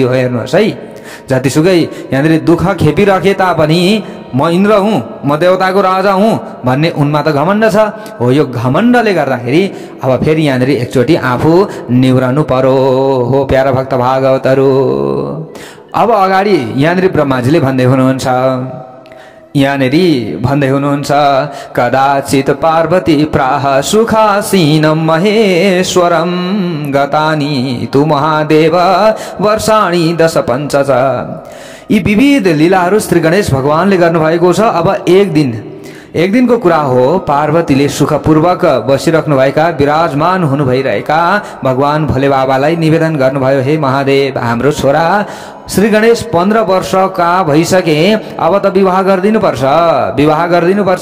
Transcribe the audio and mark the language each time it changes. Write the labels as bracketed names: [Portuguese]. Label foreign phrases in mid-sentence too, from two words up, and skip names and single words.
[Nepali] हेर्नुहोस् है, जतिसुकै यहाँनिर दुःख खेपिराखे तापनि म इन्द्र हुँ, म देवताको राजा हुँ भन्ने उनमा त घमण्ड छ। हो, यो घमण्डले गर्दाखेरि अब फेरि यहाँनिर एकचोटि आफू निहुरनु पर्यो। हो प्यारा भक्त भागवतहरू, अब अगाडि यहाँनिर ब्रह्माजीले भन्दै हुनुहुन्छ [Sanskrit] कदाचित पार्वती प्राह सुखासीनं महेश्वरं गतानि तु महादेव वर्षाणि 10 पञ्चच। [Nepali] यी विविध लीलाहरू श्री गणेश भगवानले गर्नुभएको छ। अब एक दिनको कुरा हो, पार्वतीले सुखपूर्वक बसिराख्नुभएका, विराजमान हुनु भइरहेका भगवान भोले बाबालाई निवेदन गर्नुभयो, हे महादेव, हाम्रो छोरा श्री गणेश 15 वर्षका भइसके, अब त विवाह गरिदिनुपर्छ।